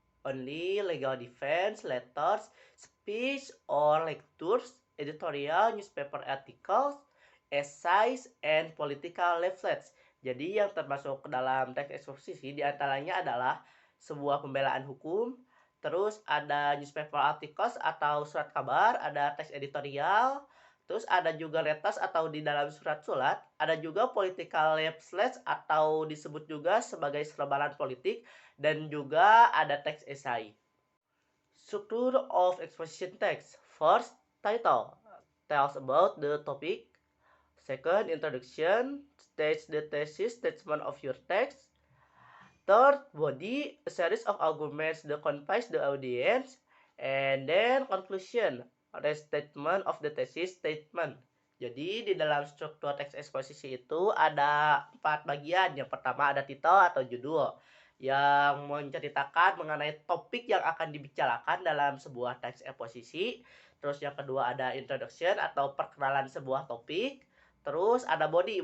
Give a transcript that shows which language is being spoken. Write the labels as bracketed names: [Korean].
[English] Only legal defense, letters, speech or lectures, editorial, newspaper articles, essays, and political leaflets. [Indonesian] Jadi yang termasuk ke dalam teks eksposisi diantaranya adalah sebuah pembelaan hukum, terus ada newspaper articles atau surat kabar, ada teks editorial, terus ada juga letters atau di dalam surat-surat, ada juga political leaflets atau disebut juga sebagai selebaran politik, dan juga ada teks esai. [English] Structure of exposition text. First, title tells about the topic. Second, introduction states the thesis statement of your text. Third, body, a series of arguments that conveys the audience. And then conclusion, a statement of the thesis statement. [Indonesian] Jadi di dalam struktur teks eksposisi itu ada 4 bagian. Yang pertama ada titel atau judul yang menceritakan mengenai topik yang akan dibicarakan dalam sebuah teks eksposisi. Terus yang kedua ada introduction atau perkenalan sebuah topik. Terus ada body.